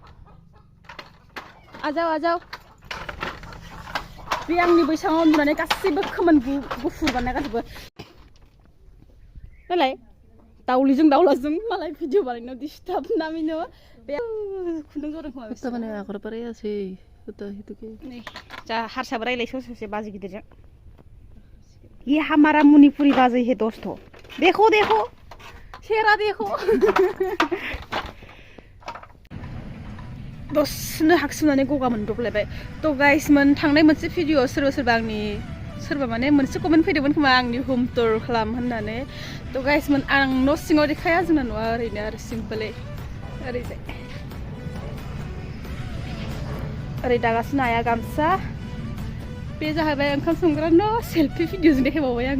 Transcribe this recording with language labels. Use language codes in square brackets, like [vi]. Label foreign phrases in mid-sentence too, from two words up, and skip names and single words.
[brx] आजाव बे आंनि बैसाङाव उन्दुनानै गासैबो खोमोन गुफुर बानायना गासैबो नालाय दाउलिजों दाउलाजों मालाय भिडिअ बानायनायाव डिस्टार्ब ना मिनु बे खुन्दुं जदों खोमा बेस्रा माने आगर बारायासै नै जा हारसाबो रायलायसो ससे बाजि गिदिरजों [hi] ये हमारा मणिपुरी बाजै है दोस्तों देखो शेरा देखो [brx] दसनो हाकसोमनानै गगा मोनब्रबलायबाय। थ' गाइस थांनाय मोनसे भिडिअ सोरबा माने मोनसे कमेन्ट फैदोंमोन खोमा आंनि हम टुर खालाम होननानै। थ' गाइस आं न' सिङाव देखाया जोंना न'आ ओरैनो आरो सिम्पोलै ओरैजाय ओरै दागासिनो आइया गामसा बे जाहैबाय ओंखाम संग्रा न' सेल्फि भिडिअजों देखायबावबाय आङो।